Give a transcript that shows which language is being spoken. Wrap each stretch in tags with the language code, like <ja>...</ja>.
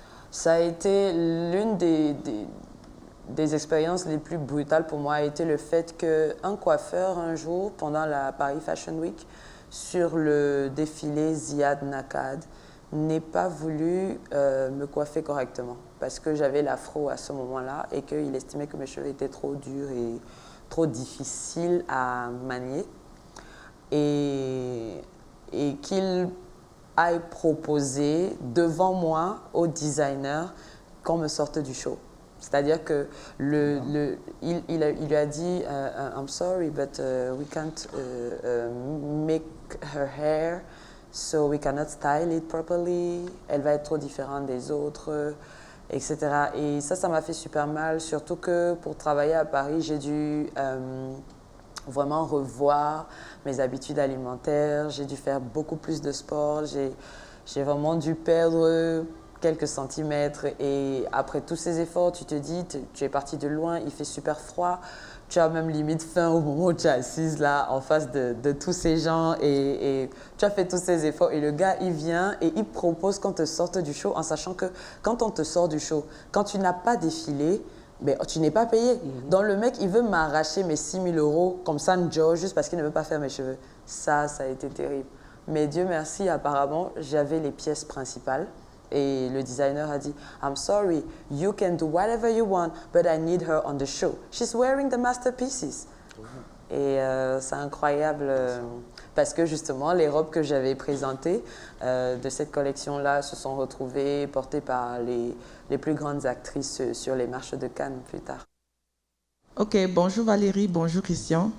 <fr>Ça a été l'une des expériences les plus brutales pour moi a été le fait qu'un coiffeur un jour pendant la Paris Fashion Week sur le défilé Ziad Nakad n'ait pas voulu me coiffer correctement parce que j'avais l'afro à ce moment-là et qu'il estimait que mes cheveux étaient trop durs et trop difficiles à manier. Et et qu'il aille proposer devant moi au designer qu'on me sorte du show. C'est-à-dire que il lui a dit</fr> <en>I'm sorry, but we can't make her hair, so we cannot style it properly.</en> <fr>Elle va être trop différente des autres, etc. Et ça m'a fait super mal, surtout que pour travailler à Paris, j'ai dû vraiment revoir mes habitudes alimentaires, j'ai dû faire beaucoup plus de sport, j'ai vraiment dû perdre quelques centimètres et après tous ces efforts, tu te dis, tu es parti de loin, il fait super froid, tu as même limite faim au moment où tu es assise là en face de tous ces gens et tu as fait tous ces efforts et le gars il vient et il propose qu'on te sorte du show en sachant que quand on te sort du show, quand tu n'as pas défilé, ben, tu n'es pas payé. Donc le mec il veut m'arracher mes 6 000 € comme ça, juste parce qu'il ne veut pas faire mes cheveux. Ça a été terrible. Mais Dieu merci, apparemment, j'avais les pièces principales. Et le designer a dit,</fr> <en>I'm sorry, you can do whatever you want, but I need her on the show. She's wearing the masterpieces.</en> <fr>Et c'est incroyable parce que justement, les robes que j'avais présentées de cette collection-là se sont retrouvées portées par les plus grandes actrices sur les marches de Cannes plus tard. Ok, bonjour Valérie, bonjour Christian.</fr>